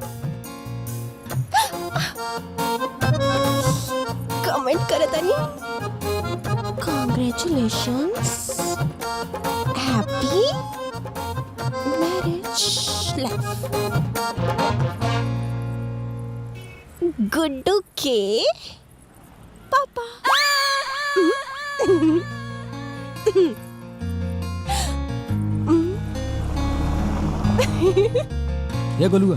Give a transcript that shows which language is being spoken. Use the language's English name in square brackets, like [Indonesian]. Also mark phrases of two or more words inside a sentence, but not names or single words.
[Bhojpuri] कमेंट करे तनी। [English] Congratulations, happy marriage। [Bhojpuri] गुड्डू के पापा। ये गोलुआ